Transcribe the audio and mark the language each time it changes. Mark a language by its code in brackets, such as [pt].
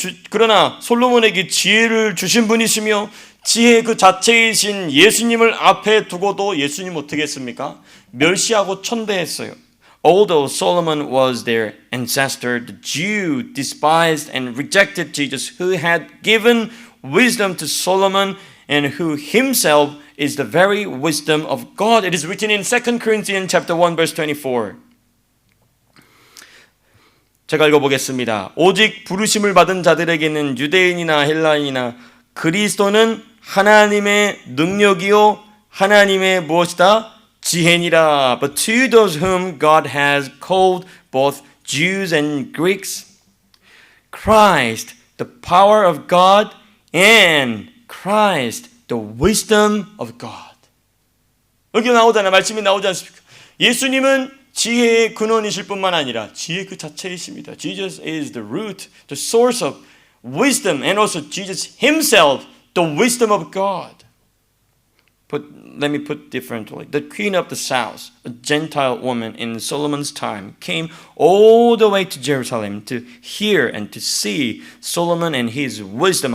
[ko] 그러나 솔로몬에게 지혜를 주신 분이시며 지혜 그 자체이신 예수님을 앞에 두고도 예수님 어떻게 했습니까? 멸시하고 천대했어요. [en] Although Solomon was their ancestor, the Jew despised and rejected Jesus, who had given wisdom to Solomon and who himself is the very wisdom of God. It is written in 2 Corinthians chapter 1 verse 24. [ko] 제가 읽어보겠습니다. 오직 부르심을 받은 자들에게는 유대인이나 헬라인이나 그리스도는 하나님의 능력이요 하나님의 무엇이다? 지혜니라. [en] But to those whom God has called, both Jews and Greeks, Christ, the power of God, and Christ, the wisdom of God. [ko] 여기 나오잖아요. 말씀이 나오지 않습니까? 예수님은 지혜의 근원이실 뿐만 아니라 지혜 그 자체이십니다. [en] Jesus is the root, the source of wisdom, and also Jesus himself, the wisdom of God. Let me put differently. The queen of the south, a Gentile woman in Solomon's time, came all the way to Jerusalem to hear and to see Solomon and his wisdom.